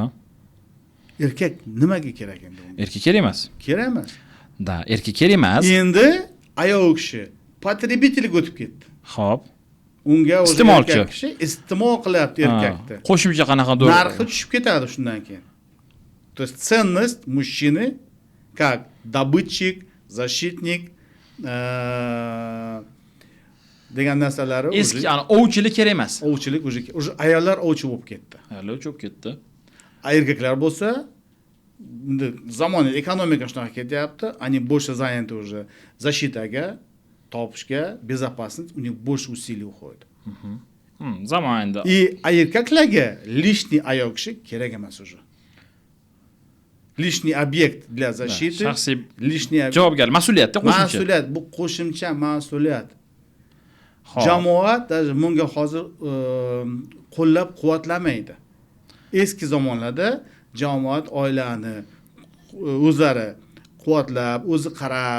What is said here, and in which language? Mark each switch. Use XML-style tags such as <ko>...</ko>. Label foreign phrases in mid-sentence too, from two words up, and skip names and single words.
<uz>Erkak nimaga kerak endi? Erkak kerak emas. Kerak emas. Da, erkak kerak emas. Endi ayol kishi потребительga o'tib ketdi. Xo'p. Unga iste'molchi kishi iste'mol qilyapti erkakni. Qo'shimcha qanaqa narxi tushib ketadi shundan keyin.</uz> <ru>То есть ценность мужчины как добытчик, защитник</ru> <uz>degan narsalari eski, ya'ni ovchilik kerak emas. Ovchilik уже ayollar ovchi bo'lib ketdi. Ayollar o'chib ketdi. Erkaklar bo'lsa, zamonaviy ekonomika shunaqa ketyapti,</uz> <ru>они больше заняты уже защитаga, topishga, безопасность, у них больше усилий уходит.</ru> <uz>Zamonda. И erkaklarga лишний ayol kishi kerak emas уже.</uz> <ru>Лишний объект для защиты,</ru> <uz>shaxsiy</uz> <ru>лишний</ru> <uz>javobgar, mas'uliyatda qo'shimcha. Mas'uliyat, bu qo'shimcha mas'uliyat. Jamoat даже bunga hozir qo'llab-quvvatlamaydi. Eski zamonlarda jamoat oilani o'zlari quvvatlab, o'zi qarab,</uz>